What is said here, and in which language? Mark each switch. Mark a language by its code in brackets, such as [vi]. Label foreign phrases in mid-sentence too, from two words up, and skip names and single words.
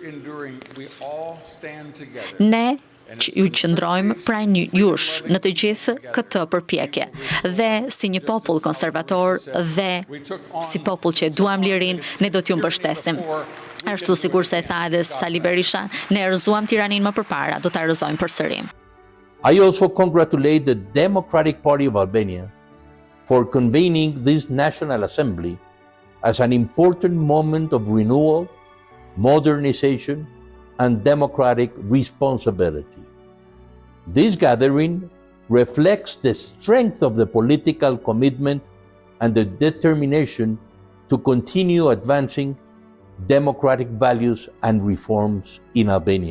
[sq] Ne ju qëndrojmë pranë jush në të gjithë këtë përpjekje dhe si një popull konservator dhe si popull që duam lirin, ne do t'ju mbështesim. Ashtu sikur se e tha edhe Sali Berisha, ne rrëzuam tiranin më përpara, do ta rrëzojmë përsëri. [en] I also congratulate the Democratic Party of Albania for convening this National Assembly as an important moment of renewal, modernization, and democratic responsibility. This gathering reflects the strength of the political commitment and the determination to continue advancing democratic values and reforms in Albania.